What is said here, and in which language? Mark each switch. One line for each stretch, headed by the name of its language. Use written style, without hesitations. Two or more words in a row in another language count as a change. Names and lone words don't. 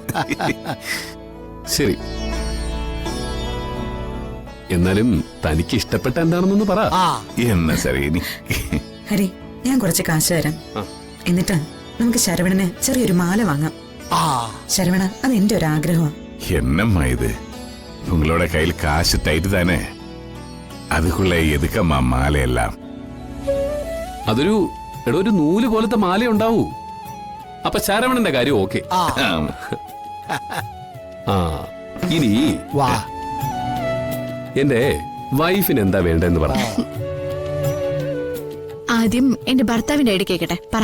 Malayalam: ശരി, എന്നാലും തനിക്ക് ഇഷ്ടപ്പെട്ട എന്താണെന്നൊന്ന് പറ. എന്നാ സാർ? ഇനി ഹരി, ഞാൻ കുറച്ച് കാശ് തരാം. എന്നിട്ട് നമുക്ക് ശരവണന് ചെറിയൊരു മാല വാങ്ങാം. ശരവണ, അത് എന്റെ ഒരു ആഗ്രഹമാണ്.
Tamil: என்னம்ம இது? ഉങ്ങളോட கையில் காசு டைட்டு தானே, அதுக்குள்ள எதுக்கம்மா மாலையெல்லாம்?
Malayalam: ഒരു നൂല് പോലത്തെ മാല ഉണ്ടാവൂ. അപ്പൊ ശരവണന്റെ കാര്യം ഓക്കെ. ആ ഇനി വാ. എന്റെ വൈഫിന് എന്താ വേണ്ടെന്ന് പറ. ആദ്യം എന്റെ ഭർത്താവിന്റെ ഐഡി കേക്കട്ടെ, പറ.